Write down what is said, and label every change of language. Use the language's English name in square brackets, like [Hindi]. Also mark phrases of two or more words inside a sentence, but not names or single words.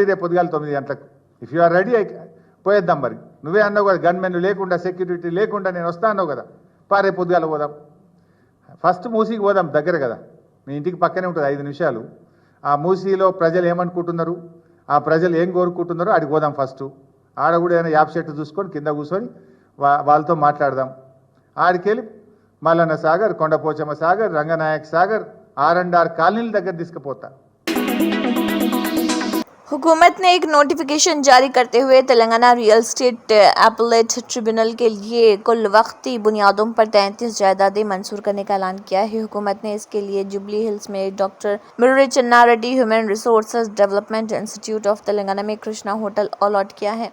[Telugu] రేపు పొద్దుగాల 9 గంటలకు, [English] if you are ready [Telugu] పోయేద్దాం, మరి నువ్వే అన్నావు కదా గన్మెన్ లేకుండా సెక్యూరిటీ లేకుండా నేను వస్తా అన్నావు కదా, రేపు పొద్దుగాల పోదాం, ఫస్ట్ మూసీకి పోదాం, దగ్గర కదా, మీ ఇంటికి పక్కనే ఉంటుంది 5 నిమిషాలు, ఆ మూసీలో ప్రజలు ఏమనుకుంటున్నారు, ఆ ప్రజలు ఏం కోరుకుంటున్నారో ఆడికి పోదాం, ఫస్ట్ ఆడ కూడా ఏమైనా యాప్ చెట్టు చూసుకొని కింద కూర్చొని వాళ్ళతో మాట్లాడదాం, ఆడికెళ్ళి మల్లన్న సాగర్, కొండపోచమ్మ సాగర్, రంగనాయక్ సాగర్, R&R కాలనీల దగ్గర తీసుకుపోతా। [Urdu] حکومت نے ایک نوٹیفیکیشن جاری کرتے ہوئے تلنگانہ ریئل اسٹیٹ اپیلیٹ ٹریبیونل کے لیے کل وقتی بنیادوں پر 33 جائیدادیں منظور کرنے کا اعلان کیا ہے۔ حکومت نے اس کے لیے جوبلی ہلز میں ڈاکٹر مرری چنا ریڈی ہیومن ریسورسز ڈیولپمنٹ انسٹیٹیوٹ آف تلنگانہ میں کرشنا ہوٹل الاٹ کیا ہے۔